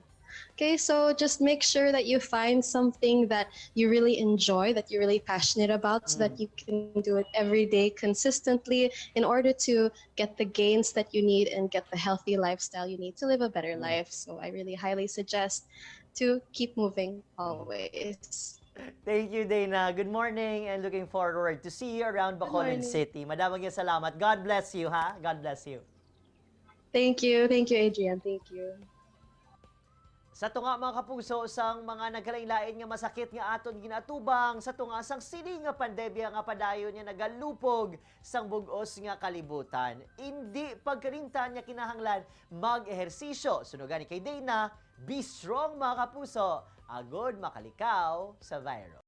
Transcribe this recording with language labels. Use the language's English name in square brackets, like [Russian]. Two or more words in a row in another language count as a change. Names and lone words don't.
[English] Okay, so just make sure that you find something that you really enjoy, that you're really passionate about, so that you can do it every day consistently in order to get the gains that you need and get the healthy lifestyle you need to live a better life. So I really highly suggest to keep moving always. Thank you, Dana. Good morning and looking forward to see you around Bacolod morning. [Hiligaynon] City. Madamang yung salamat. [English] God bless you, ha? God bless you. Thank you, Adrian. Thank you. [Hiligaynon] Sa tunga mga kapuso, sang mga nagkalain-lain nga masakit nga aton ginatubang, sa tunga sang sini nga pandemya nga padayon niya nagalupog sang bugos nga kalibutan. Hindi pagkarintan niya kinahanglan mag-ehersisyo. Sunugan ni kay Dana, [English] be strong [Hiligaynon] mga kapuso, agod makalikaw sa virus.